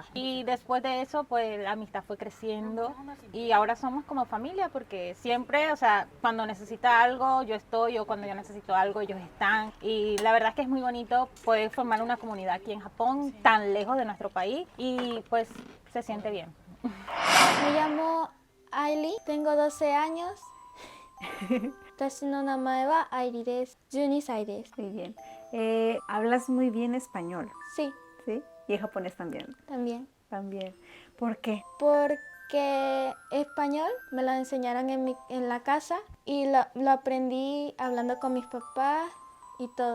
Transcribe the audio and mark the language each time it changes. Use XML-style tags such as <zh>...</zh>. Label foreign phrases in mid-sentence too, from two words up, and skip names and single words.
<es>Y después de eso, pues la amistad fue creciendo y ahora somos como familia porque siempre, o sea, cuando necesita algo, yo estoy, o cuando yo necesito algo, ellos están. Y la verdad es que es muy bonito poder formar una comunidad aquí en Japón, tan lejos de nuestro país, y pues se siente bien. Me llamo Aili, tengo 12 años.</es> <ja>私の名前はアイリです。12歳です。</ja> <es>Muy bien. Hablas muy bien español, Sí, ¿sí? Y el japonés también. también. También. ¿Por qué? Porque español me lo enseñaron en la casa y lo aprendí hablando con mis papás y todo.</es>